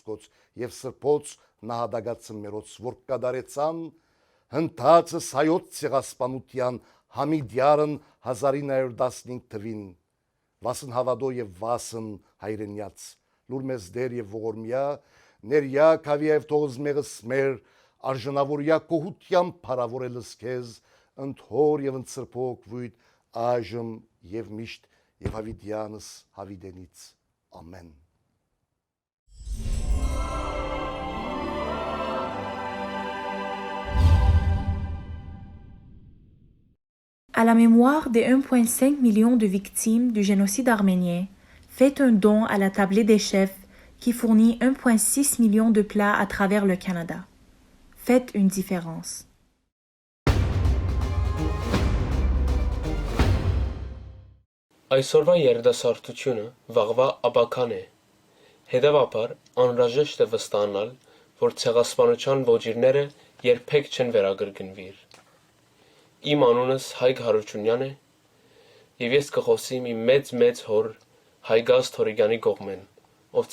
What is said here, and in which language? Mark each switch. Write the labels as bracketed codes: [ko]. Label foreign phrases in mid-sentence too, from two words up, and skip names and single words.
[hy] քոց եւ սրբոց նահատակացը մերոց, որ կդարեցան հնդածս հայոց ցեղասպանության Համիդյարն 1915 թվին, վասն հավադո եւ վասն հայրենյաց, լուր մեզ դեր եւ ողորմյա, ներյա կավիև թողыз մեղս մեր, արժանավորյա կողությամբ փարավորելս քեզ, ընդհոր եւ ընծրփոք վույտ այժմ եւ միշտ եւ հավիդյանս հավիդենից, ամեն։ [fr] À la mémoire des 1,5 million de victimes du génocide arménien, faites un don à la tablée des chefs qui fournit 1,6 million de plats à travers le Canada. Faites une différence. [hy] Այսօրվա երիտասարդությունը վաղվա աբական է։ Հետևաբար անհրաժեշտ է վստահանալ, որ ցեղասպանության ոճիրները երբեք չեն վերագրգնվիր։ Իմ անունս Հայկ Հարությունյան է, եւ ես կխոսեմ իմ մեծ հոր Հայգազ Թորիգյանի կողմեն, ով